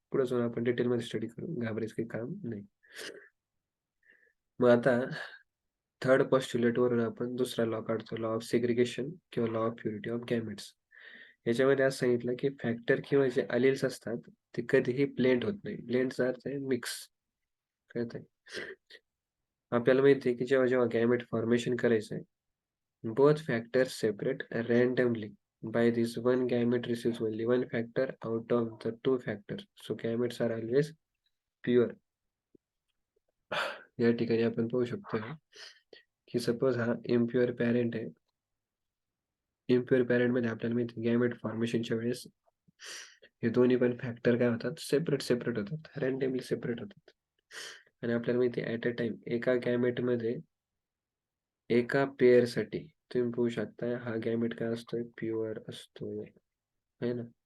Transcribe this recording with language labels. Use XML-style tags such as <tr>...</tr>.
<mr>पुढे जाऊन आपण डिटेलमध्ये स्टडी करू, घाबरायचं काही काम नाही. मग आता थर्ड पोस्ट्युलेट वरून आपण दुसरा लॉ काढतो, लॉ ऑफ सेग्रिगेशन किंवा law of purity of gametes. याच्यामध्ये असं सांगितलं की फॅक्टर किंवा जे अलिल्स असतात ते कधीही ब्लेंड होत नाही. ब्लेंडचा अर्थ आहे मिक्स, कळत आहे? आपल्याला माहिती आहे की जेव्हा जेव्हा गॅमेट फॉर्मेशन करायचं आहे,</mr> <en>both factors separate randomly. By this, one gamete receives only one factor out of the two factors. So gametes are always pure.</en> <mr>या ठिकाणी आपण पाहू शकतो की सपोज हा इम्प्युअर पॅरेंट आहे. इम्प्युअर पॅरेंट मध्ये आपल्याला माहिती गॅमेट फॉर्मेशनच्या वेळेस हे दोन्ही पण फॅक्टर काय होतात, सेपरेट सेपरेट होतात, रँडमली सेपरेट होतात. आणि आपल्याला माहिती ऍट अ टाइम एका गॅमेट मध्ये एका पेअर साठी तुम्ही पाहू शकता हा गॅमेट काय असतोय, प्युअर असतोय, है ना?</mr>